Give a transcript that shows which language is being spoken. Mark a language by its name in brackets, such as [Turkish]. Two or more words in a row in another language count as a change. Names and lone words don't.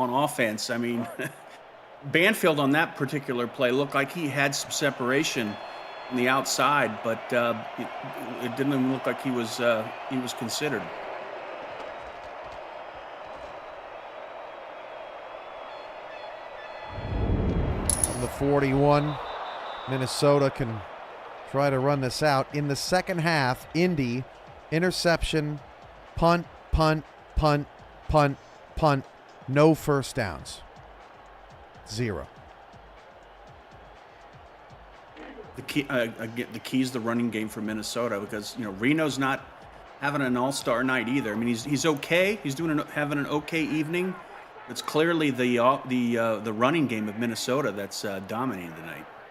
[English] I mean, Banfield on that particular play looked like he had some separation on the outside, but it didn't even look like he was considered. On the 41, Minnesota can try to run this out. In the second half, Indy, interception, punt, punt, punt, punt, punt, no first downs. 0. The key is the running game for Minnesota, because Reno's not having an all-star night either. I mean, he's okay. He's having an okay evening. It's clearly the running game of Minnesota that's dominating tonight.